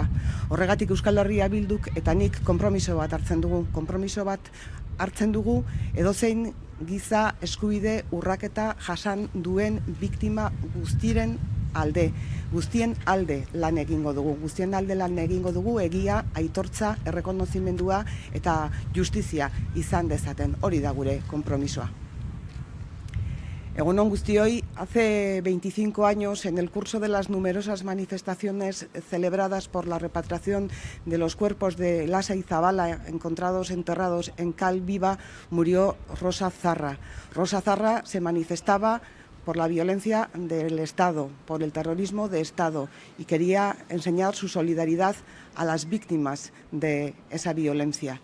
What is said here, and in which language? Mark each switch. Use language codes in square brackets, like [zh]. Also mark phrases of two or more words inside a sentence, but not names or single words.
[eu] Horregatik Euskal Herria Bilduk eta nik konpromiso bat hartzen dugu, edozein giza eskubide urraketa jasan duen biktima guztien alde lan egingo dugu, egia, aitortza, errekonozimendua eta justizia izan dezaten, hori da gure konpromisoa. Egun on guztioi, [es] hace 25 años, en el curso de las numerosas manifestaciones celebradas por la repatriación de los cuerpos de Lasa y Zabala encontrados enterrados en Cal Viva, murió Rosa Zarra. Rosa Zarra se manifestaba por la violencia del Estado, por el terrorismo de Estado, y quería enseñar su solidaridad a las víctimas de esa violencia.